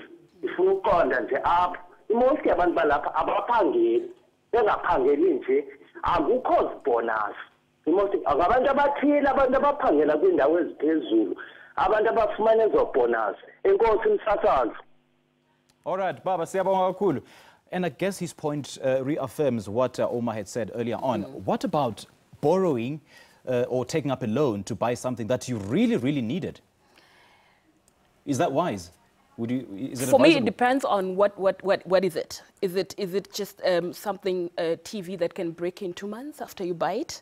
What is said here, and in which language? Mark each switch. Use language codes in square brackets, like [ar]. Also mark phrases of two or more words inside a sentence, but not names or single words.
[xh] Ifuna uqonda nje apha most yabantu balapha abaphangeli, bengaphangeli nje akukho bonus. Most abantu abathile, abantu abaphangela kwindawo eziphezulu, abantu abafumana ezo bonus. Enkosi msasazi. [en] All right, [xh] Baba, siyabonga kakhulu. [en] And I guess his point reaffirms what Omar had said earlier on. What about borrowing or taking up a loan to buy something that you really, really needed? Is that wise? Is it For me, it depends on what is it? Is it just something TV that can break in 2 months after you buy it?